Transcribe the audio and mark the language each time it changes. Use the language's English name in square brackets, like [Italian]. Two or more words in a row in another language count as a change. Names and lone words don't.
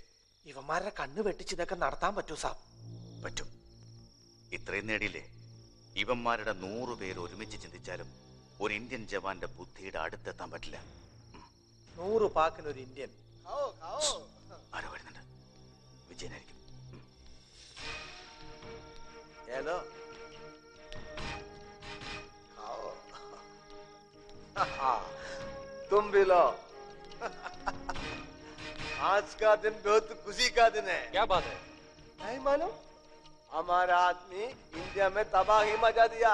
[Malayalam] ഇവന്മാരുടെ കണ്ണ് വെട്ടിച്ച് ഇതൊക്കെ നടത്താൻ പറ്റൂ സാബ്? പറ്റും. ഇത്രയും നേടിയില്ലേ? ഇവന്മാരുടെ 100 പേര് ഒരുമിച്ച് ചിന്തിച്ചാലും ഒരു ഇന്ത്യൻ ജവാന്റെ ബുദ്ധിയുടെ അടുത്തെത്താൻ പറ്റില്ല. 100 പാക്കിനൊരു ഇന്ത്യൻ. ആരോ വരുന്നുണ്ട്. വിജയനായിരിക്കും. [Hindi] हेलो तुम भी लो। आज का दिन बहुत खुशी का दिन है। क्या बात है? नहीं मालूम, हमारा आदमी इंडिया में तबाही मचा दिया।